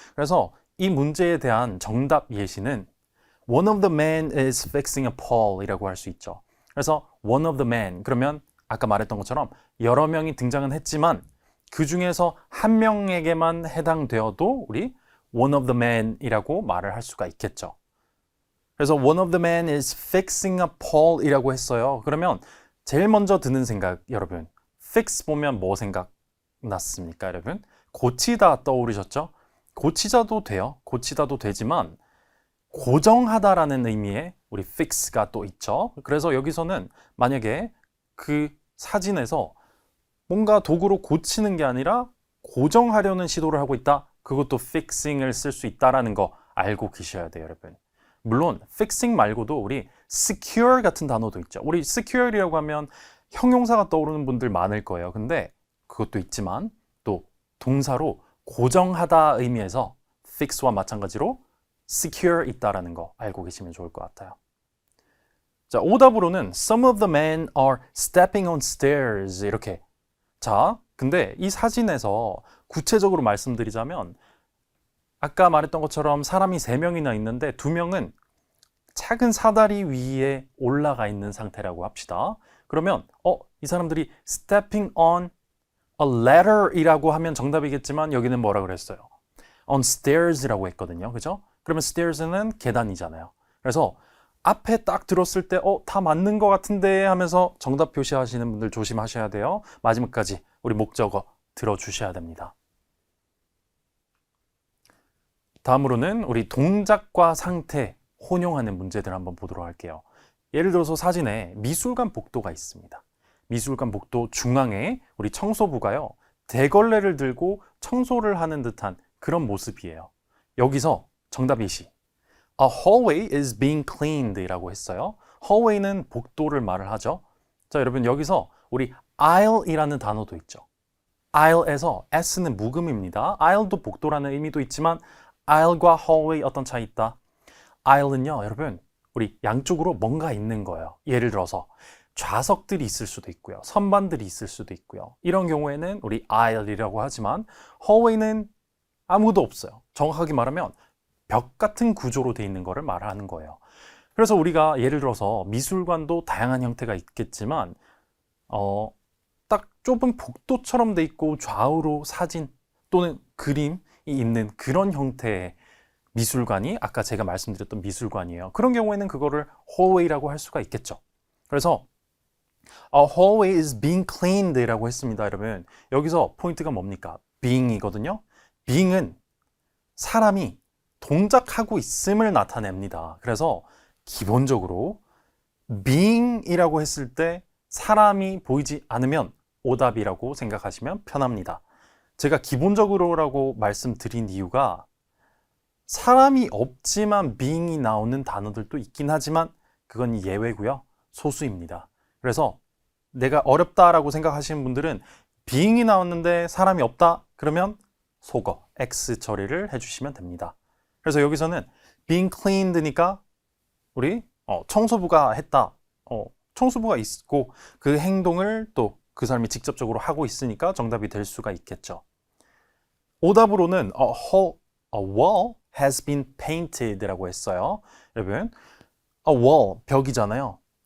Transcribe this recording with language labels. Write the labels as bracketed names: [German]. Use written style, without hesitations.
[Korean] 그래서 이 문제에 대한 정답 예시는 [English] One of the men is fixing a Paul [Korean] 이라고 할 수 있죠. 그래서 [English] one of the men [Korean] 그러면 아까 말했던 것처럼 여러 명이 등장은 했지만 그 중에서 한 명에게만 해당되어도 우리 one of the men이라고 말을 할 수가 있겠죠. 그래서 [English] one of the men is fixing a Paul이라고 했어요. [Korean] 그러면 제일 먼저 드는 생각 여러분, fix 보면 뭐 생각났습니까 여러분? 고치다 떠오르셨죠? 고치자도 돼요. 고치다도 되지만 고정하다라는 의미의 우리 fix가 또 있죠. 그래서 여기서는 만약에 그 사진에서 뭔가 도구로 고치는 게 아니라 고정하려는 시도를 하고 있다. 그것도 fixing을 쓸 수 있다라는 거 알고 계셔야 돼요, 여러분. 물론 fixing 말고도 우리 secure 같은 단어도 있죠. 우리 secure이라고 하면 형용사가 떠오르는 분들 많을 거예요. 근데 그것도 있지만 또 동사로 고정하다 의미에서 fix와 마찬가지로 secure 있다라는 거 알고 계시면 좋을 것 같아요. 자, 오답으로는 [English] Some of the men are stepping on stairs 이렇게. [Korean] 자, 근데 이 사진에서 구체적으로 말씀드리자면 아까 말했던 것처럼 사람이 3명이나 있는데 2명은 작은 사다리 위에 올라가 있는 상태라고 합시다. 그러면 이 사람들이 [English] stepping on a ladder [Korean] 이라고 하면 정답이겠지만 여기는 뭐라 그랬어요? [English] on stairs [Korean] 라고 했거든요. 그죠? 그러면 stairs는 계단이잖아요. 그래서 앞에 딱 들었을 때 다 맞는 것 같은데 하면서 정답 표시하시는 분들 조심하셔야 돼요. 마지막까지 우리 목적어 들어주셔야 됩니다. 다음으로는 우리 동작과 상태 혼용하는 문제들 한번 보도록 할게요. 예를 들어서 사진에 미술관 복도가 있습니다. 미술관 복도 중앙에 우리 청소부가요, 대걸레를 들고 청소를 하는 듯한 그런 모습이에요. 여기서 정답 예시. [English] A hallway is being cleaned [Korean] 이라고 했어요. hallway는 복도를 말을 하죠. 자, 여러분 여기서 우리 aisle이라는 단어도 있죠. aisle에서 s는 묵음입니다. aisle도 복도라는 의미도 있지만 aisle과 hallway 어떤 차이 있다? aisle는요, 여러분 우리 양쪽으로 뭔가 있는 거예요. 예를 들어서 좌석들이 있을 수도 있고요. 선반들이 있을 수도 있고요. 이런 경우에는 우리 aisle이라고 하지만 hallway는 아무도 없어요. 정확하게 말하면 벽 같은 구조로 돼 있는 거를 말하는 거예요. 그래서 우리가 예를 들어서 미술관도 다양한 형태가 있겠지만 딱 좁은 복도처럼 돼 있고 좌우로 사진 또는 그림이 있는 그런 형태의 미술관이 아까 제가 말씀드렸던 미술관이에요. 그런 경우에는 그거를 hallway라고 할 수가 있겠죠. [English] 그래서 A hallway is being cleaned [Korean] 라고 했습니다, 여러분. 여기서 포인트가 뭡니까? being이거든요. being은 사람이 동작하고 있음을 나타냅니다. 그래서 기본적으로 being이라고 했을 때 사람이 보이지 않으면 오답이라고 생각하시면 편합니다. 제가 기본적으로라고 말씀드린 이유가 사람이 없지만 being이 나오는 단어들도 있긴 하지만 그건 예외고요. 소수입니다. 그래서 내가 어렵다라고 생각하시는 분들은 being이 나왔는데 사람이 없다? 그러면 속어, X 처리를 해주시면 됩니다. 그래서 여기서는 being cleaned니까 우리 청소부가 했다. 청소부가 있고 그 행동을 또 그 사람이 직접적으로 하고 있으니까 정답이 될 수가 있겠죠. 오답으로는 [English] a wall has been painted라고 했어요. [Korean] 여러분, a wall, 벽이잖아요.